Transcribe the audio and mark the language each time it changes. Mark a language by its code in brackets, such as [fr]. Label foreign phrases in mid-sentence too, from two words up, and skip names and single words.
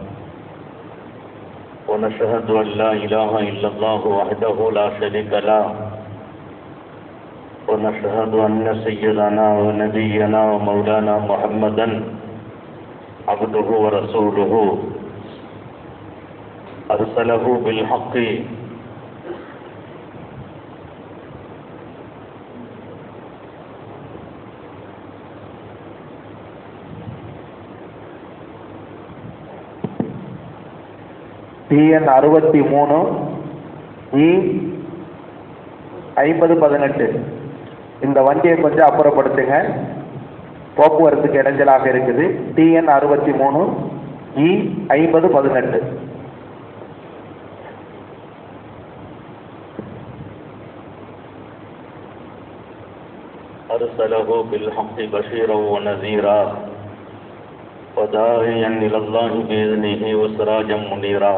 [ar] ونشهد أن لا إله إلا الله وحده لا شريك له. ونشهد أن سيدنا ونبينا ومولانا محمدا عبده ورسوله أرسله بالحق [ta] TN 63 E 5018. இந்த வண்டியை கொஞ்சம் அப்புறப்படுத்துங்க, போக்குவரத்துக்கு இடைஞ்சலாக இருக்குது. TN 63 E 5018. [ar] أرسله بالحق بشيرا ونذيرا وداعيا إلى الله بإذنه وسراجا منيرا.